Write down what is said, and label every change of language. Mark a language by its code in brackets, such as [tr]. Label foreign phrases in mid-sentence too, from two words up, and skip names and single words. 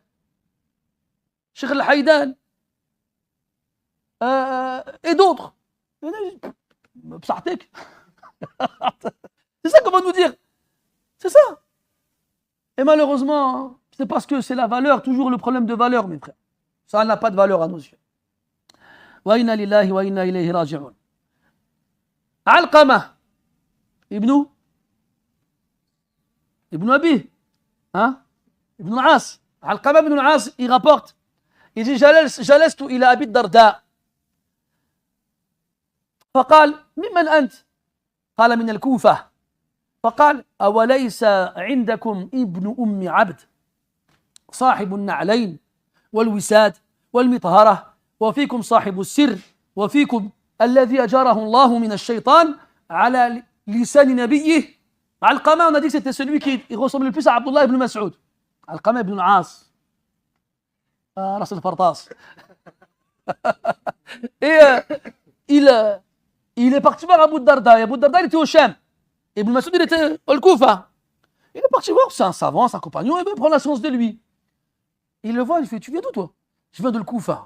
[fr] Cheikh Al-Haydan. Et d'autres. Psartek. C'est ça qu'on va nous dire. C'est ça. Et malheureusement, c'est parce que c'est la valeur, toujours le problème de valeur, mes frères. Ça n'a pas de valeur à nos yeux. [ar] وإنا لله وإنا إليه راجعون. [fr] Alqama ibn Abi, hein? Ibn al-As. Alqama ibn al-As, il rapporte. Il dit, [ar] جلست إلى أبي الدرداء. فقال ممن أنت؟ قال من الكوفة. فقال أوليس عندكم ابن أم عبد صاحب النعلين والوساد والمطهرة وفيكم صاحب السر وفيكم الذي أجاره الله من الشيطان على لسان نبيه. [fr] Alqama, on a dit que c'était celui qui ressemble le plus à Abdullah ibn Mas'ud. Alqama ibn al-As. Ras al-Fartas. Et il est parti voir Abu Darda. Et Abu Darda, il était au Sham. Et Ibn Mas'ud, il était au Koufa. Il est parti voir, c'est un savant, c'est un compagnon, il veut prendre la science de lui. Il le voit, il fait, tu viens d'où toi? Je viens de Koufa.